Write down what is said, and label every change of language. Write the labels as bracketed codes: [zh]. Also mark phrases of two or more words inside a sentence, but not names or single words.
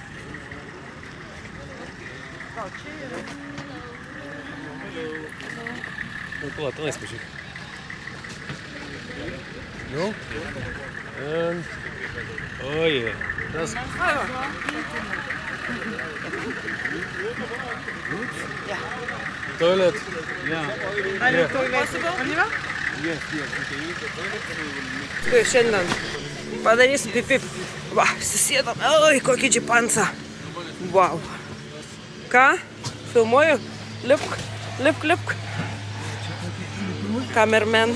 [lt] Gal čia yra? Nu, pala, tenais pažiūrėk. [en] No? And... Oh, yeah. That's... [lt] Ai, va. [en] Toilet. Possible? [lt] Štai šiandien padarysim pipip. Va, susėdam. Oi, kokį džipansą. Wow. Ką? Filmuoju? Lipk, lipk, lipk.